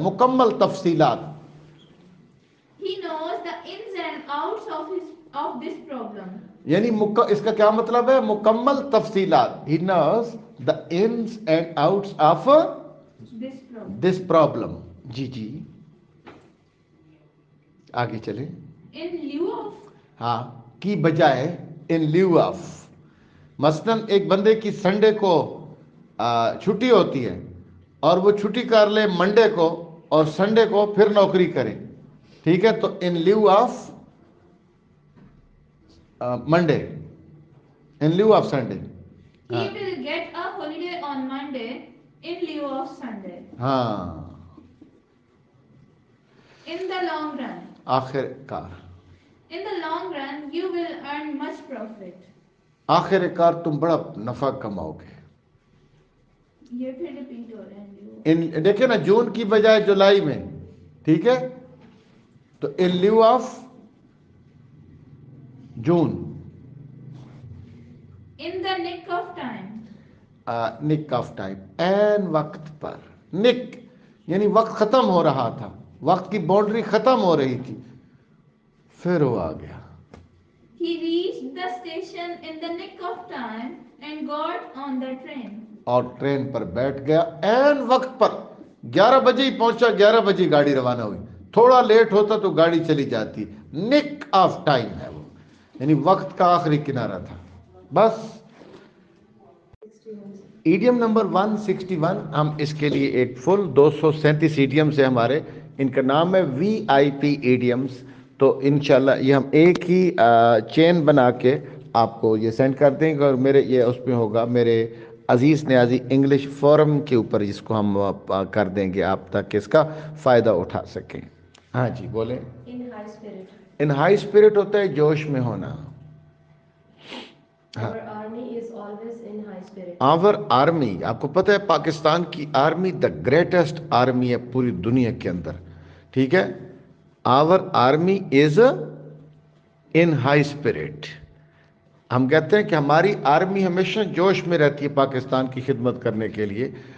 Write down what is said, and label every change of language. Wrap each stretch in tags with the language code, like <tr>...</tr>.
<ur>مکمل تفصیلات.</ur> <en>He knows the ins and outs of this problem.</en> <ur>یعنی اس کا کیا مطلب ہے؟ مکمل تفصیلات.</ur> <en>He knows the ins and outs of This problem. this problem.</en> <ur>جی جی آگے چلیں.</ur> <en>In lieu of.</en> <ur>ہاں کی بجائے.</ur> <en>In lieu of.</en> <ur>مثلاً ایک بندے کی سنڈے کو چھٹی ہوتی ہے اور وہ چھٹی کر لے منڈے کو اور سنڈے کو پھر نوکری کرے. ٹھیک ہے، تو</ur> <en>In lieu of Monday, in lieu of Sunday. He will get a holiday on Monday in lieu of Sunday.</en> <ur>ہاں.</ur> <en>In the long run.</en> <ur>آخر کار.</ur> <en>In the long run, you will earn much profit.</en> <ur>آخر کار تم بڑا نفع کماؤ گے. یہ پھر ریپیٹ ہو رہے ہیں. ان دیکھیں نا، جون کی بجائے جولائی میں. ٹھیک ہے، تو</ur> <en>In lieu of June. In the nick of time. Nick of time,</en> <ur>این وقت پر. نک یعنی وقت ختم ہو رہا تھا، وقت کی باؤنڈری ختم ہو رہی تھی، پھر وہ آ گیا.</ur> <en>He reached the station in the nick of time and got on the train.</en> <ur>اور ٹرین پر بیٹھ گیا این وقت پر. 11 بجے ہی پہنچا، 11 بجے گاڑی روانہ ہوئی. تھوڑا لیٹ ہوتا تو گاڑی چلی جاتی.</ur> <en>nick of time</en> <ur>ہے وہ، یعنی وقت کا آخری کنارہ تھا. بس. ایڈیم نمبر 161 ہم اس کے لیے ایک فل 237 ایڈیمز ہیں ہمارے. ان کا نام ہے وی آئی پی ایڈیمز. تو انشاءاللہ یہ ہم ایک ہی چین بنا کے آپ کو یہ سینڈ کر دیں گے، اور میرے یہ اس میں ہوگا میرے عزیز نیازی انگلش فورم کے اوپر، جس کو ہم کر دیں گے آپ تک اس کا فائدہ اٹھا سکیں. ہاں جی بولیں.</ur> <en>In high spirit. In high spirit</en> <ur>ہوتا ہے جوش میں ہونا.</ur> <en>Our army is always in high spirit.</en> <ur>Our army, آپ کو پتہ ہے پاکستان کی آرمی</ur> <en>the greatest army</en> <ur>ہے پوری دنیا کے اندر. ٹھیک ہے،</ur> <en>Our army is in high spirit.</en> <ur>ہم کہتے ہیں کہ ہماری آرمی ہمیشہ جوش میں رہتی ہے پاکستان کی خدمت کرنے کے لیے.</ur>